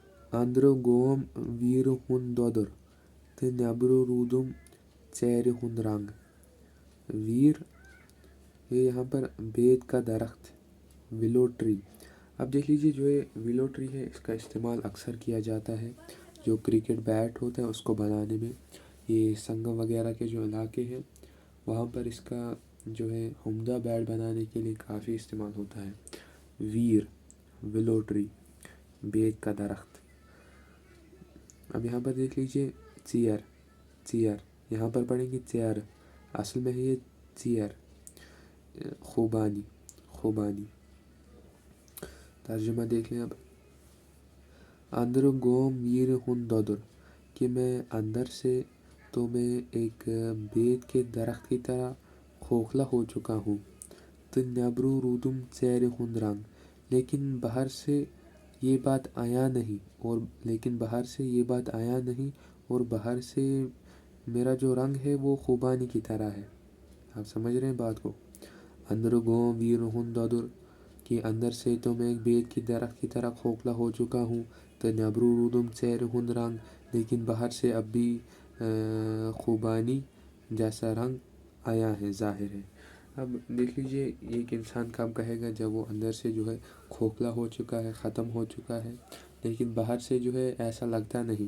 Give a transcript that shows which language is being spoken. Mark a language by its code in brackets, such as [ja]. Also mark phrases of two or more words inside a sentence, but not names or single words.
[ks] اندرٕ گوم ویٖرٕ ہُنٛد دۄدُر تہٕ نیٚبرٕ روٗدُم ژیرِ ہُنٛد رنگ. [ur] ویر یہ یہاں پر بید کا درخت [en] willow tree. [ur] اب دیکھ لیجیے جو یہ [en] willow tree [ur] ہے اس کا استعمال اکثر کیا جاتا ہے جو [en] cricket bat [ur] ہوتا ہے اس کو بنانے میں. یہ سنگم وغیرہ کے جو علاقے ہیں وہاں پر اس کا جو ہے عمدہ بیٹ بنانے کے لیے کافی استعمال ہوتا ہے. ویر [en] willow tree [ur] بید کا درخت. اب یہاں پر دیکھ لیجیے چیئر یہاں پر پڑھیں گے چیئر اصل میں ہے یہ چیئر. خوبانی ترجمہ دیکھ لیں اب. [ks] اندر گوم ویر ہن دودر [ur] کہ میں اندر سے تو میں ایک بید کے درخت کی طرح کھوکھلا ہو چکا ہوں. تو [ks] نیبرو رودم چہرے ہند رنگ [ur] لیکن باہر سے یہ بات آیا نہیں اور باہر سے میرا جو رنگ ہے وہ خوبانی کی طرح ہے. آپ سمجھ رہے ہیں بات کو. [ks] اندر گوم ویر ہند دودر [ur] کہ اندر سے تو میں ایک بید کی درخت کی طرح کھوکھلا ہو چکا ہوں. تو [ks] نیبرو رودم چہرے ہند رنگ [ur] لیکن باہر سے اب بھی خوبانی جیسا رنگ آیا ہے ظاہر ہے. اب دیکھ لیجیے ایک انسان کب کہے گا جب وہ اندر سے جو ہے کھوکھلا ہو چکا ہے ختم ہو چکا ہے لیکن باہر سے جو ہے ایسا لگتا نہیں.